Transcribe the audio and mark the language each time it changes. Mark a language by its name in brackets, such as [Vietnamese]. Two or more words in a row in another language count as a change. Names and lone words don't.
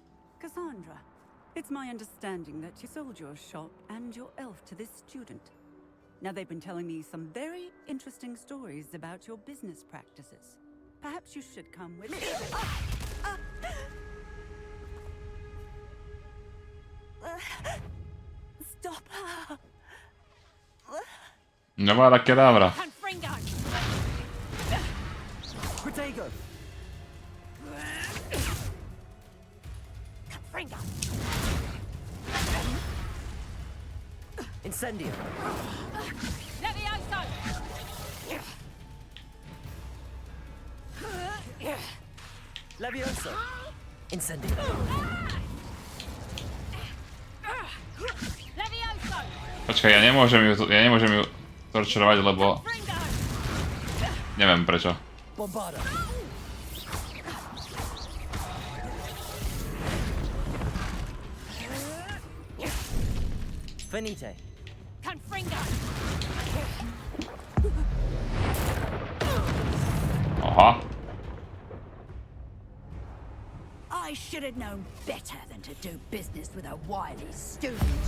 [English] Cassandra, it's my understanding that you sold your shop and your elf to this student. Now, they've been telling me some very interesting stories about your business practices. Perhaps you should come with me. Stop her! Avada Kedavra. Pejgn! Incendio! Levioso! Levioso! Incendio! Levioso! [Slovak] Počkaj, ja nemôžem ju torčerovať, lebo... Neviem prečo. [English] Bombarda! Venite! Confringo! Aha. I should have known better than to do business with a wily student.